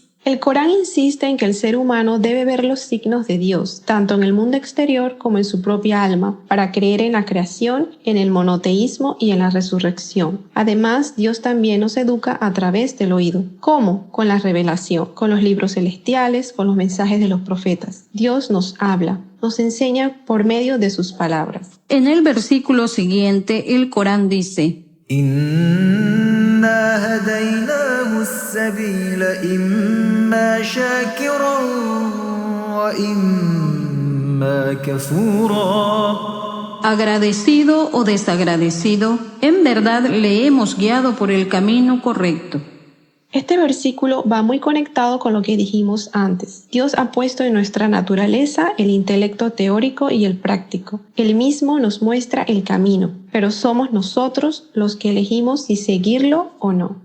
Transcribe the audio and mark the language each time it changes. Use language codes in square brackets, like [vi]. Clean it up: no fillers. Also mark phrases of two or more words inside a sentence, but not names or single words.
[es] El Corán insiste en que el ser humano debe ver los signos de Dios, tanto en el mundo exterior como en su propia alma, para creer en la creación, en el monoteísmo y en la resurrección. Además, Dios también nos educa a través del oído. ¿Cómo? Con la revelación, con los libros celestiales, con los mensajes de los profetas. Dios nos habla, nos enseña por medio de sus palabras. En el versículo siguiente, el Corán dice: [ar] إنا هديناه السبيل إما شاكرا وإما كفورا. [es] agradecido o desagradecido, en verdad le hemos guiado por el camino correcto. Este versículo va muy conectado con lo que dijimos antes. Dios ha puesto en nuestra naturaleza el intelecto teórico y el práctico. Él mismo nos muestra el camino, pero somos nosotros los que elegimos si seguirlo o no.